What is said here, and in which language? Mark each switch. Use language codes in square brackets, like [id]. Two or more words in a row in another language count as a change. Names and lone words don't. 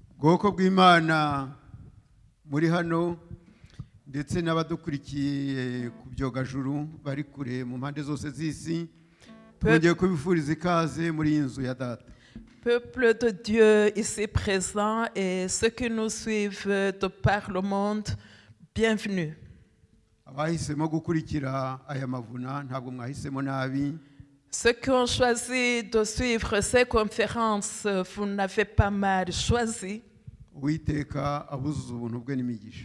[rw] bwoko bw'Imana muri hano ndetse n'abadukurikiye ku byogajuru bari kure mu mpande zose z'isi twongeye kubifuriza ikaze muri iyi nzu ya data. [fr] Peuple de Dieu ici présent et ceux qui nous suivent de par le monde, bienvenue. [rw] Abahisemo gukurikira aya mavuna ntabwo mwahisemo nabi. [fr] Ceux qui ont choisi de suivre ces conférences, vous n'avez pas mal choisi. [rw] Uwiteka abuzuza ubuntu bwe n'imigisha.